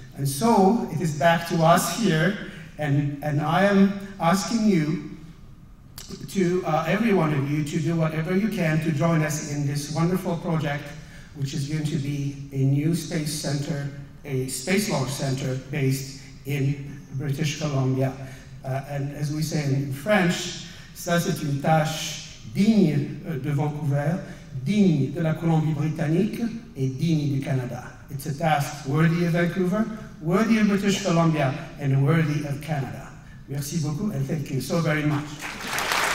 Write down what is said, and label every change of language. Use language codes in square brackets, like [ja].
[en] And so it is back to us here, and I am asking you to, every one of you, to do whatever you can to join us in this wonderful project, which is going to be a new space center, a space launch center based in British Columbia. And as we say in French, [fr] ça c'est une tâche digne de Vancouver, digne de la Colombie-Britannique et digne du Canada. [en] It's a task worthy of Vancouver, worthy of British Columbia, and worthy of Canada. [fr] Merci beaucoup, [en] and thank you so very much.